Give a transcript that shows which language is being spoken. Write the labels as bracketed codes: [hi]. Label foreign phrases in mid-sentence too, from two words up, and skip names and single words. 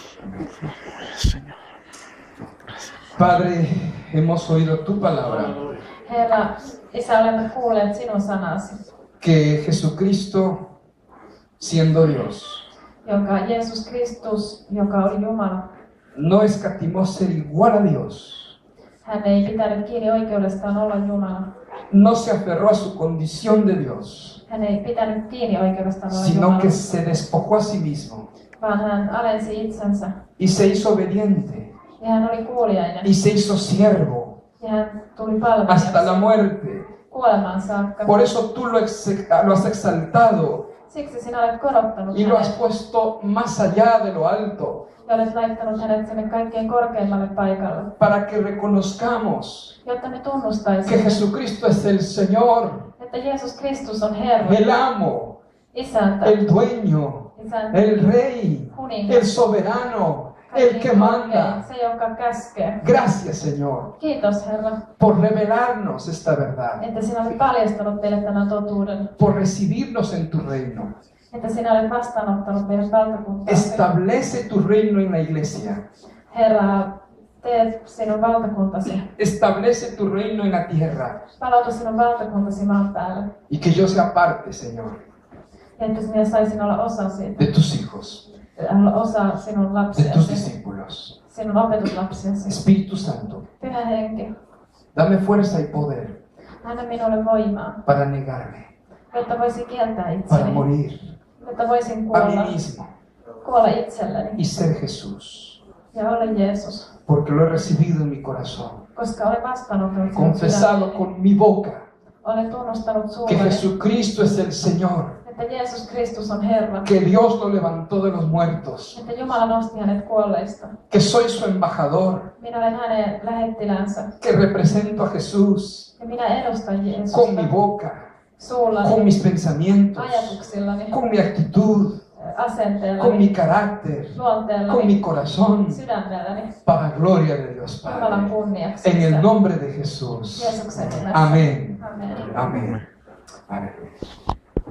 [es] Padre, hemos oído tu palabra, [fi] Herra, Isä, olemme kuulleet sinun sanasi, [es] que Jesucristo, siendo Dios, [fi] jonka Jeesus Kristus, joka oli Jumala, [es] no escatimó ser igual a Dios, [fi] hän ei pitänyt kiinni oikeudestaan olla Jumala. [es] no se aferró a su condición de Dios, [fi] Hän ei pitänyt kiinni oikeudestaan olla [es] sino [fi] Jumala, [es] que se despojó a sí mismo [fi] vaan hän alensi itsensä. [es] y se hizo obediente [fi] Ja hän oli kuuliainen. [es] y se hizo siervo [fi] Ja hän tuli [es] hasta la [fi] palvelijaksi [es] muerte. [fi] kuolemaan saakka. [es] Por eso tú lo has exaltado [fi] Siksi sinä olet korottanut [es] y lo has [fi] hänet [es] puesto más allá de lo alto, [fi] ja olet laittanut hänet sinne kaikkein korkeimmalle paikalle, [es] para que reconozcamos [fi] jotta me [es] que [fi] tunnustaisimme, [es] Jesucristo es el Señor, [fi] että Jeesus Kristus on Herra, [es] el amo, [fi] isäntä, [es] el dueño, [fi] isäntä, [es] el rey, el [fi] kuningas, [es] soberano, el que [fi] kaikkein [es] manda. [fi] korkein, se jonka käskee. [es] Gracias, Señor, [fi] Kiitos Herra, [es] por revelarnos esta verdad, [fi] että sinä olet paljastanut meille tämän totuuden, [es] por recibirnos en tu reino. [fi] että sinä olet vastaanottanut meidän valtakuntaasi. [es] Establece tu reino en la iglesia. [fi] Herra, tee sinun valtakuntasi, [es] Establece tu reino en la tierra. [fi] palauta sinun valtakuntasi maan päälle, [es] Y que yo sea parte, Señor, [fi] ja että minä saisin olla osa siitä, [es] de tus hijos, [fi] olla osa sinun [es] de tus [fi] lapsiasi, [es] discípulos. [fi] sinun opetuslapsiasi. [es] Espíritu Santo, [fi] Pyhä Henki, [es] dame fuerza y poder [fi] anna minulle voimaa, [es] para negarme, [fi] jotta voisin kieltää [es] para [fi] itseni, [es] morir [fi] jotta voisin [es] a mí [fi] kuolla, [es] mismo [fi] kuolla itselleni [es] y ser Jesús, [fi] ja olla Jeesus, [es] porque lo he recibido en mi corazón, [fi] koska olen vastaanottanut sinun [es] confesado [fi] sydämeni. [es] con mi boca [fi] Olen tunnustanut [es] que [fi] suullani, [es] Jesucristo es el Señor, [fi] että Jeesus Kristus on Herra, [es] que Dios lo levantó de los muertos, [fi] että Jumala nosti hänet kuolleista. [es] que soy su embajador, [fi] Minä olen hänen lähettilänsä [es] que represento a Jesús [fi] ja minä edustan [es] con mi [fi] Jeesusta [es] boca, [fi] suullani, [es] con mis pensamientos, [fi] ajatuksillani, [es] con mi actitud, con mi [fi] asenteellani, [es] carácter, con mi [fi] luonteellani, [es] corazón, [fi] sydämelläni, [es] para gloria de Dios [fi] Jumalan [es] Padre. [fi] kunniaksi. [es] En el nombre de Jesús. [fi] Jeesuksen nimessä. [es] Amén. [fi] Amen. [es] Amén. Amén.